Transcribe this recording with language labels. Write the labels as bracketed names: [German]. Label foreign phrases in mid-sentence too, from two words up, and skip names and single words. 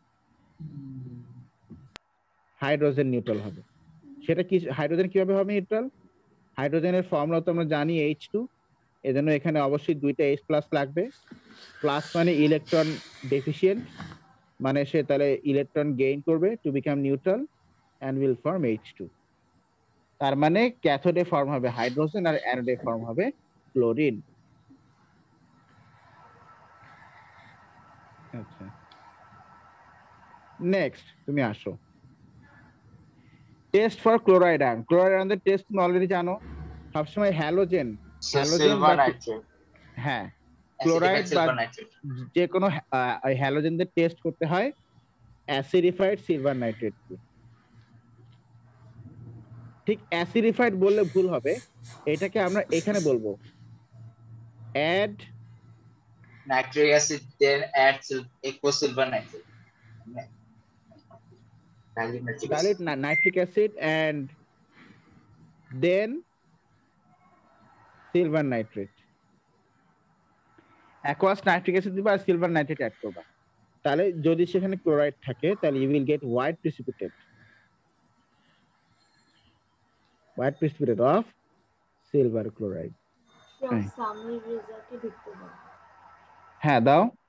[Bangla] হাইড্রোজেন নিউট্রাল হবে। সেটা কি, হাইড্রোজেন কিভাবে হবে নিউট্রাল? হাইড্রোজেনের ফর্মুলা তো আমরা জানি H2, এজন্য এখানে অবশ্যই দুইটা H প্লাস লাগবে। প্লাস মানে [English] electron deficient, [Bangla] মানে সে তাহলে [English] electron gain [Bangla] করবে [English] to become neutral and will form H2। [Bangla] তার মানে ক্যাথোডে ফর্ম হবে হাইড্রোজেন আর অ্যানোডে ফর্ম হবে ক্লোরিন। আচ্ছা, নেক্সট তুমি আসো, [English] test for chloride ion. [Bangla] ক্লোরাইড আয়নের টেস্ট তুমি অলরেডি জানো, সবসময় হ্যালোজেন, হ্যালোজেন বা [English] silver nitrate, [Bangla] হ্যাঁ অ্যাসিডিফাইড ক্লোরাইড বা [English] silver nitrate. [Bangla] যে কোনো হ্যালোজেনদের টেস্ট করতে হয় [English] acidified silver nitrate. [Bangla] ঠিক অ্যাসিডিফাইড বললে ভুল হবে, এটাকে আমরা এখানে বলবো অ্যাড [English] nitric acid then add aqueous silver nitrate, dilute nitric acid. dilute nitric acid and then silver nitrate। aqueous nitric acid [Bangla] দিবা আর [English] silver nitrate add [Bangla] করবা। তাহলে যদি সেখানে ক্লোরাইড থাকে তাহলে [English] you will get white precipitate of silver chloride. [Bangla] হ্যাঁ দাও।